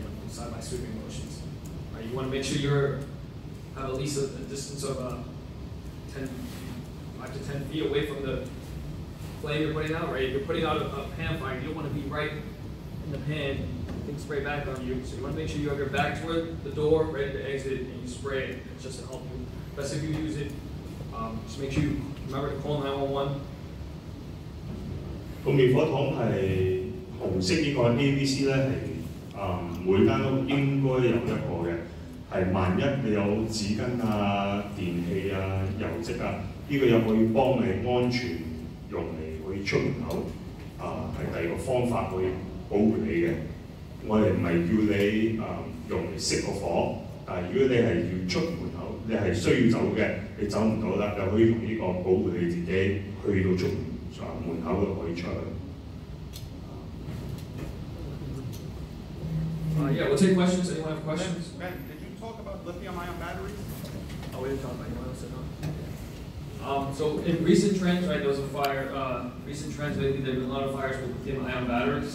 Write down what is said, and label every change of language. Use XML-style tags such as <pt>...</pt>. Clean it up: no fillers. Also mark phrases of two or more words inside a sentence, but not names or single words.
<en>Side by sweeping motions. Right, you want to make sure you have at least a distance of 5 to 10 feet away from the flame you're putting out. Right, if you're putting out a pan fire, you don't want to be right in the pan. Things spray back on you, so you want to make sure you have your back toward the door, ready to exit, and you spray it. It's just to help you. Best if you use it. Just make sure you remember to call 911.</en> <yue>個滅火筒係紅色呢個 ABC 咧係每間屋應該有一個嘅，係萬一你有紙巾啊、電器啊、油漬啊，呢個又可以幫你安全用嚟可以出門口係第二個方法去保護你嘅。我哋唔係叫你用嚟熄個火，但係如果你係要出門口，你係需要走嘅，你走唔到啦，就可以用呢個保護你自己去到出門口就可以出去。</yue> <en>Yeah, we'll take questions. Anyone have questions? Ben, did you talk about lithium-ion batteries? Oh, we didn't talk about anyone else, no. So in recent trends, right, there was a fire, recent trends lately, there have been a lot of fires with lithium-ion batteries.</en>